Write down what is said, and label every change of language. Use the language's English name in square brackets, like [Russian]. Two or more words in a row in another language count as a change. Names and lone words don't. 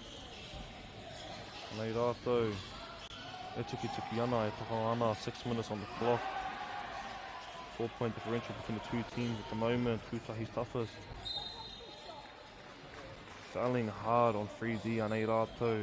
[Māori] Nei rātou. E tuki ana, e paka ana, [English] 6 minutes on the clock. 4-point differential between the two teams at the moment. Tahis Toughest fouling hard on 3D and [Māori] Nei rātou.